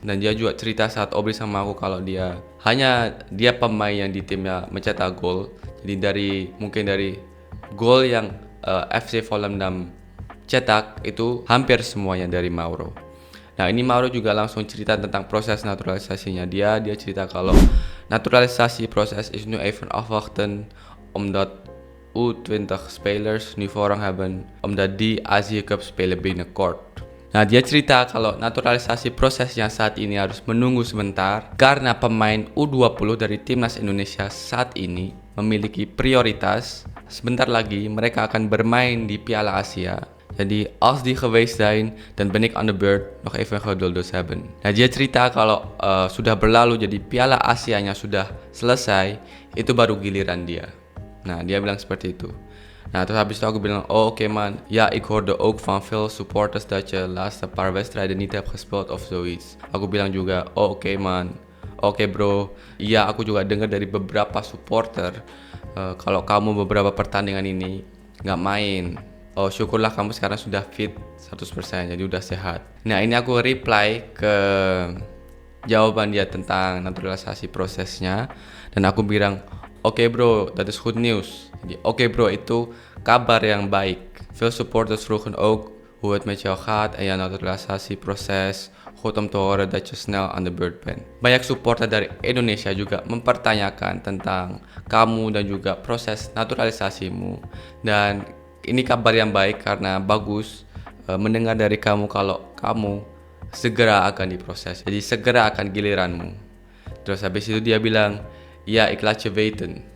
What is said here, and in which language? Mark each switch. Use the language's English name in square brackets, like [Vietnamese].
[Indonesian] Dan dia juga cerita saat obrol sama aku kalau dia pemain yang di timnya mencetak gol. Jadi mungkin dari gol yang FC Volendam cetak itu hampir semuanya dari Mauro. Nah, ini Mauro juga langsung cerita tentang proses naturalisasinya dia. Dia cerita kalau naturalisasi proses [Dutch] is nu even afwachten omdat U20 spelers nu voorrang hebben omdat die Azië Cup spelen binnenkort. [Indonesian] Nah, dia cerita kalau naturalisasi prosesnya saat ini harus menunggu sebentar karena pemain U20 dari timnas Indonesia saat ini memiliki prioritas. Sebentar lagi mereka akan bermain di Piala Asia. Jadi, [Dutch] als die geweest zijn, dan ben ik aan de beurt nog even geduld hebben. [Indonesian] Nah, dia cerita kalau sudah berlalu, jadi Piala Asianya sudah selesai, itu baru giliran dia. Nah, dia bilang seperti itu. Nah, terus habis itu aku bilang, oh oké man, [Dutch] ja ik hoorde ook van veel supporters dat je laatste paar wedstrijden niet hebt gespeeld of zoiets. [Indonesian] Aku bilang juga, oh oké man, oké bro, iya aku juga dengar dari beberapa supporter kalau kamu beberapa pertandingan ini nggak main. Oh syukurlah kamu sekarang sudah fit 100%, jadi udah sehat. Nah, ini aku reply ke jawaban dia tentang naturalisasi prosesnya, dan aku bilang, oké bro, [Dutch] dat is goed nieuws. [Indonesian] Jadi, oké bro, itu kabar yang baik. [Dutch] Veel supporters vroegen ook hoe het met jou gaat en jouw naturalisatieproces. Goed om te horen dat je snel aan de beurt bent. [Indonesian] Banyak supporter dari Indonesia juga mempertanyakan tentang kamu dan juga proses naturalisasimu. Dan ini kabar yang baik karena bagus mendengar dari kamu kalau kamu segera akan diproses. Jadi segera akan giliranmu. Terus habis itu dia bilang, ya [Dutch] ik laat je weten.